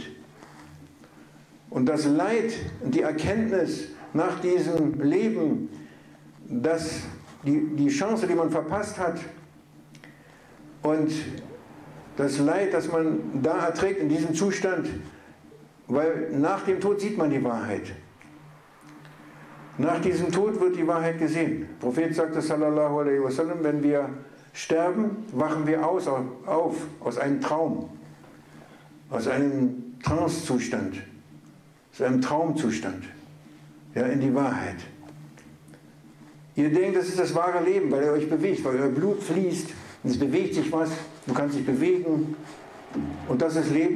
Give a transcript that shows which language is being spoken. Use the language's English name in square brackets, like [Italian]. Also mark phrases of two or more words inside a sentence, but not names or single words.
[German] Und das Leid und die Erkenntnis nach diesem Leben, dass die Chance, die man verpasst hat, und das Leid, das man da erträgt in diesem Zustand, weil nach dem Tod sieht man die Wahrheit. Nach diesem Tod wird die Wahrheit gesehen. Der Prophet sagte, [Arabic] صلى الله عليه وسلم, [German] wenn wir sterben, wachen wir auf aus einem Traum, aus einem Trancezustand, aus einem Traumzustand, ja, in die Wahrheit. Ihr denkt, das ist das wahre Leben, weil ihr euch bewegt, weil euer Blut fließt und es bewegt sich was, du kannst dich bewegen und das ist Leben?